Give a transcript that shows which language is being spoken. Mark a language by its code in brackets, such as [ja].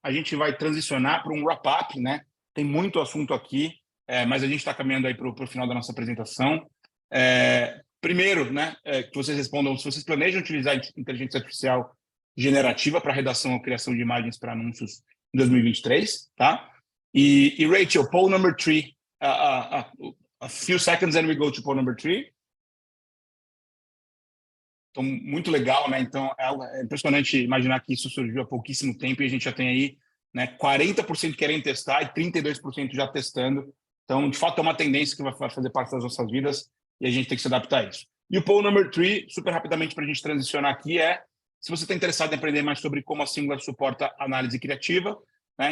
[pt] A gente vai transicionar para um wrap-up, né? Tem muito assunto aqui, mas a gente está caminhando aí para o final da nossa apresentação. Primeiro, né, que vocês respondam se vocês planejam utilizar inteligência artificial generativa para redação ou criação de imagens para anúncios em 2023, tá? [en] E Rachel, poll number 3, a few seconds and we go to poll number 3. [pt] Então, muito legal, né? Então, é impressionante imaginar que isso surgiu há pouquíssimo tempo e a gente já tem aí, né, 40% querendo testar e 32% já testando. Então, de fato, é uma tendência que vai fazer parte das nossas vidas e a gente tem que se adaptar a isso. E o poll number 3, super rapidamente para a gente transicionar aqui, se você está interessado em aprender mais sobre como a Singular suporta análise criativa, né?